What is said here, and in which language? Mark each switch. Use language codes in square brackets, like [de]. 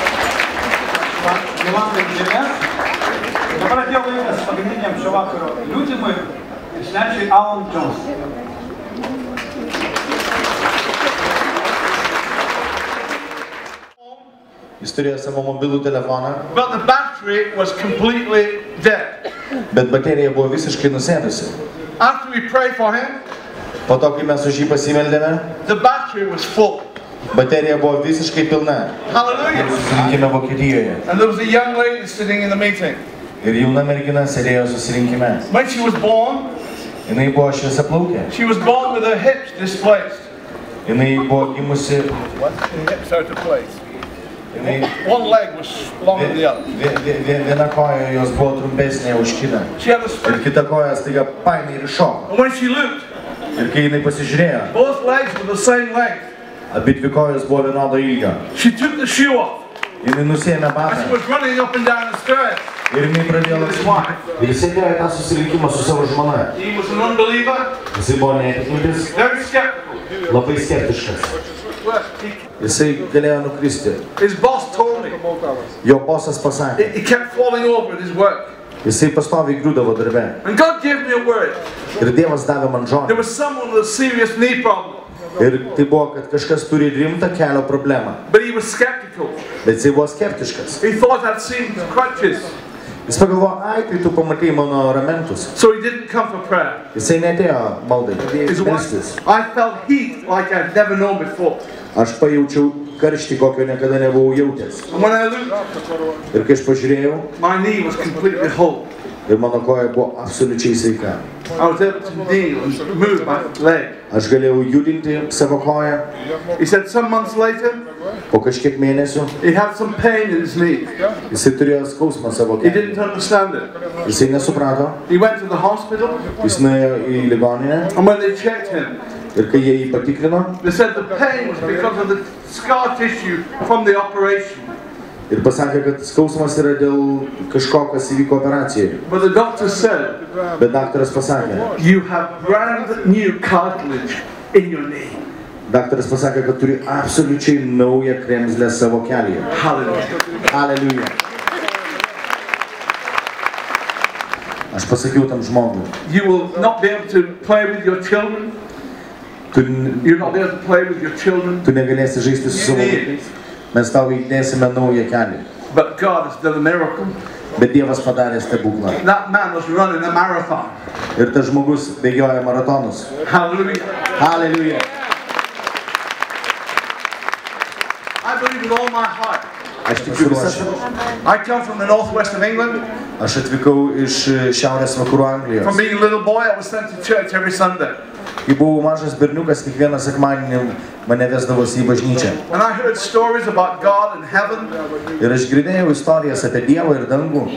[lt] Jolantai žemės. Dabar atėjo laikas pagrindiniam šio vakaro liudymui ir svečiui Alan Jones. Jis turėjo savo mobilų telefoną, [en] But the battery was completely dead. [lt] bet baterija buvo visiškai nusėdusi. [en] After we prayed for him, [lt] Po to, kai mes už jį pasimeldėme, [en] the battery was full. [lt] baterija buvo visiškai pilna. [en] Hallelujah. [lt] Susirinkime Vokietijoje. [en] And there was a young lady sitting in the meeting. [lt] Ir jauna mergina sėdėjo susirinkime. [en] When she was born, [lt] Jinai buvo šviesiaplaukė. [en] she was born with her hips displaced. [lt] Jinai buvo gimusi. [en] The hips out of place. [lt] Jinai, [en] One leg was longer than the other. [lt] viena koja jos buvo trumpesnė už kitą. [en] She had a [lt] Ir [en] split. [lt] kita koja staiga paėmė ir iššoko. [en] And when she looked, [lt] Ir kai jinai pasižiūrėjo, [en] both legs were the same length. [lt] abi dvi kojos buvo vienodo ilgio. [en] She took the shoe off. [lt] Jinai nusėmė [en] And she was running up and down the stairs. [lt] Ir jinai pradėjo lakstyti. Ir jis sėdėjo į tą susirinkimą su savo žmona. [en] He was an unbeliever, [lt] Jisai buvo netikintis, [en] very skeptical. [lt] labai skeptiškas. [en] He- [lt] Jisai galėjo nukristi. [en] His boss told me [lt] Jo bosas pasakė. [en] he kept falling over at his work. [lt] Jisai pastoviai griūdavo darbe. [en] And God gave me a word. [lt] Ir Dievas davė man [en] There was someone with a serious knee problem, [lt] Ir tai buvo, kad kažkas turi rimtą kelio problemą. [en] but he was skeptical. [lt] Bet jisai buvo skeptiškas. [en] He thought I'd seen crutches, [lt] Jis pagalvojo, ai, tai tu pamatai mano ramentus. [en] so he didn't come for prayer. [lt] Jisai netėjo maldai. [en] His [lt] Melstis. [en] wife, I felt heat like I'd never known before. [lt] Aš pajaučiau karštį, kokio niekada nebuvau jautęs. [en] And when I looked, [lt] Ir kai aš pažiūrėjau, [en] my knee was completely whole. [lt] ir mano koja buvo absoliučiai sveika. [en] I was able to kneel and move my leg. [lt] Aš galėjau judinti savo koją. [en] He said some months later, [lt] Po kažkiek mėnesių [en] he had some pain in his knee. [lt] jisai turėjo skausmą savo [en] He [lt] kelią. [en] didn't understand it. [lt] Jisai nesuprato. [en] He went to the hospital, [lt] Jis nuėjo į ligoninę [en] and when they checked him, [lt] ir kai jie jį patikrino [en] they said the pain was because of the scar tissue from the operation. [lt] ir pasakė, kad skausmas yra dėl kažko, kas įvyko operacijoje. [en] But the doctor said, [lt] Bet daktaras pasakė, [en] you have brand new cartilage in your knee. [lt] daktaras pasakė, kad turi absoliučiai naują kremzlę savo kelyje. [en] Hallelujah. [lt] Aleliuja. Aš pasakiau tam žmogui, [en] You will not be able to play with your children. [lt] tu, [en] You'll not be able to play with your children. [lt] tu negalėsi žaisti su savo vaikais. Mes tau įdėsime naują kelią. [en] But God has done a miracle. [lt] Bet Dievas padarė stebuklą. [en] That man was running a marathon. [lt] Ir tas žmogus bėgioja maratonus. [en] Hallelujah. [lt] Aleliuja. [en] I believe with all my heart. [lt] Aš tikiu visą. [en] I come from the northwest of England. [lt] Aš atvykau iš šiaurės vakarų Anglijos. [en] From being a little boy, I was sent to church every Sunday. [lt] Kai buvau mažas berniukas, kiekvieną sekmadienį mane vesdavosi į bažnyčią. [en] And I heard stories about God and heaven. [lt] Ir aš girdėjau istorijas apie Dievą ir dangų.